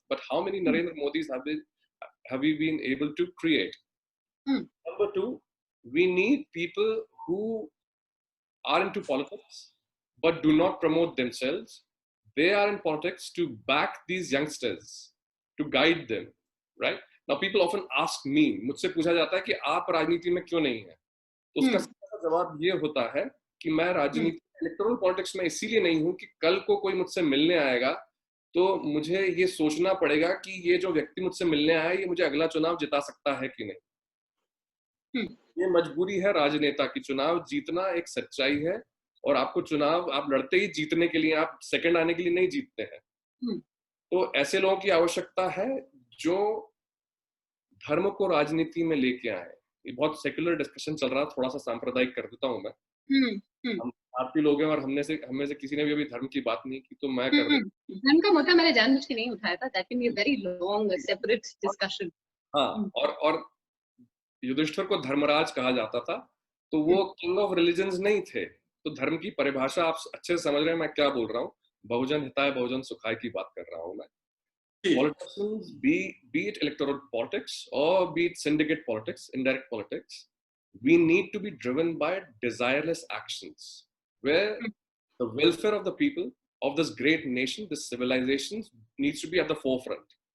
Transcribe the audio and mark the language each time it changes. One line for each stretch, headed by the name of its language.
English: But how many Narendra Modis have we been able to create? Number two, we need people who are into politics but do not promote themselves. They are in politics to back these youngsters, to guide them, right? Now people often ask me,
Hindi: मुझसे पूछा जाता है कि आप राजनीति में क्यों नहीं हैं? तो उसका सीधा जवाब ये होता है कि मैं राजनीति में इलेक्टोरल पॉलिटिक्स में इसीलिए नहीं हूँ कि कल को कोई मुझसे मिलने आएगा तो मुझे ये सोचना पड़ेगा कि ये जो व्यक्ति मुझसे मिलने आया ये मुझे अगला चुनाव जिता सकता है कि नहीं। ये मजबूरी है राजनेता की, चुनाव जीतना एक सच्चाई है और आपको चुनाव आप लड़ते ही जीतने के लिए, आप सेकंड आने के लिए नहीं जीतते हैं। तो ऐसे लोगों की आवश्यकता है जो धर्म को राजनीति में लेके आए। ये बहुत सेक्युलर डिस्कशन चल रहा है, थोड़ा सा सांप्रदायिक कर देता हूँ मैं। हम भारतीय लोग हैं और हमें से किसी ने भी अभी धर्म की बात नहीं की, तो मैं कर देता। धर्म का मुद्दा मैंने जानबूझ के नहीं उठाया था,
English: That can be a very long separate discussion.
Hindi: हाँ, और युधिष्ठिर को धर्मराज कहा जाता था, तो वो
English: king of religions
Hindi: नहीं थे। तो धर्म की परिभाषा आप अच्छे से समझ रहे हैं मैं क्या बोल रहा हूँ। बहुजन हिताय बहुजन सुखाय की बात कर रहा हूँ मैं।
English: Politicians, be it electoral politics or be it syndicate politics, indirect politics, we need to be driven by desireless actions where the welfare of the people of this great nation, this civilization, needs to be at the forefront.